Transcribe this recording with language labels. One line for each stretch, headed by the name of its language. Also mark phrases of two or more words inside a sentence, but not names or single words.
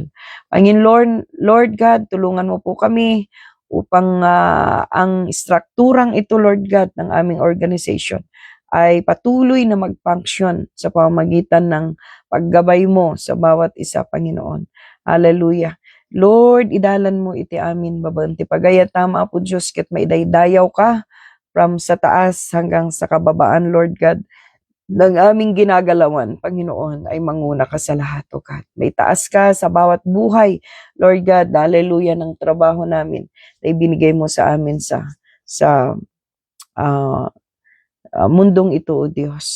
Filipino: Panginoon,
English: Lord God,
Filipino: tulungan mo po kami upang ang strukturang ito,
English: Lord God,
Filipino: ng aming organization ay patuloy na mag-function sa pamamagitan ng paggabay mo sa bawat isa, Panginoon.
English: Hallelujah. Lord,
Iloko: idalan mo iti amin, babanti pagaya tama po Diyos, ket maidaydayaw ka
Filipino: from sa taas hanggang sa kababaan,
English: Lord God,
Filipino: ng aming ginagalawan, Panginoon, ay manguna ka sa lahat,
English: O God.
Filipino: May taas ka sa bawat buhay,
English: Lord God,
Filipino: hallelujah, ng trabaho namin na ibinigay mo sa amin sa mundong ito, O Diyos.